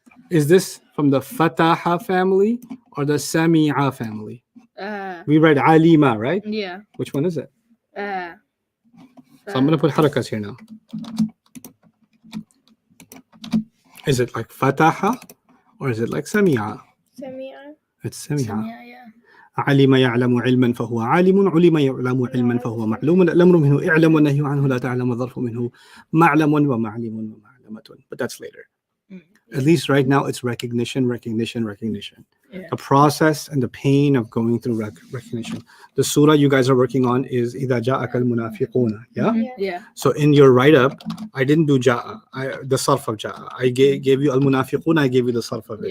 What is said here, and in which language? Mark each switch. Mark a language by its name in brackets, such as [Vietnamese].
[English] Is this from the fataha family or the sami'a family? We read alima, right? Yeah. Which one is it? So I'm going to put harakas here now. Is it like fataha or is it like sami'a? Sami'a. It's sami'a. Yeah. [Arabic] علم يعلم علما فهو عالم علم يعلم علما فهو معلوم الأمر منه اعلم والنهي عنه لا تعلم الظرف منه معلم ومعلم ومعلمة. [English] But that's later. At least right now it's recognition. Yeah. The process and the pain of going through recognition. The surah you guys are working on is [Arabic] إِذَا جَاءَكَ الْمُنَافِقُونَ. [English] Yeah? Yeah. So in your write-up, I didn't do ja'a, the sarf of ja'a. I gave you al-munafiqun, I gave you the sarf of it.